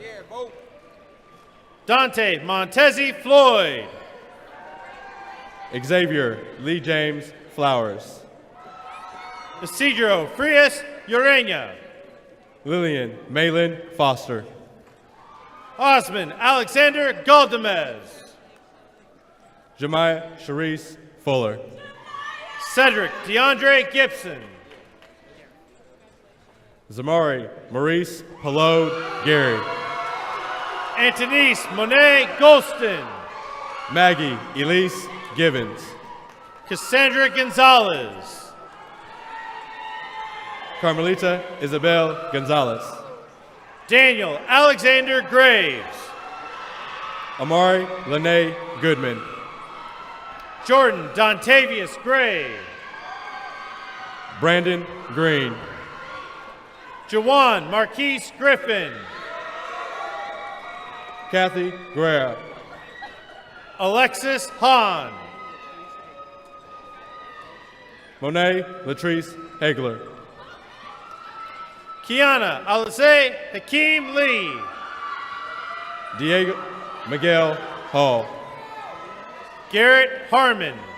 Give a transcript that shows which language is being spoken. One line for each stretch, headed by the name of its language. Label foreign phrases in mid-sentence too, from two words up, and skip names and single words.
English: Dante Montezi Floyd. Xavier Lee James Flowers. Isidro Frias Ureña. Lillian Malin Foster. Osman Alexander Galdamez. Jemiah Sharice Fuller. Cedric DeAndre Gibson. Zamari Maurice Pelode Gary. Antonice Monet Golston. Maggie Elise Gibbons. Cassandra Gonzalez. Carmelita Isabel Gonzalez. Daniel Alexander Graves. Amari Lene Goodman. Jordan Dontavius Gray. Brandon Green. Jawan Marquise Griffin. Kathy Guerra. Alexis Hahn. Monet Latrice Hegler. Kiana Alize Hakeem Lee. Diego Miguel Hall. Garrett Harmon.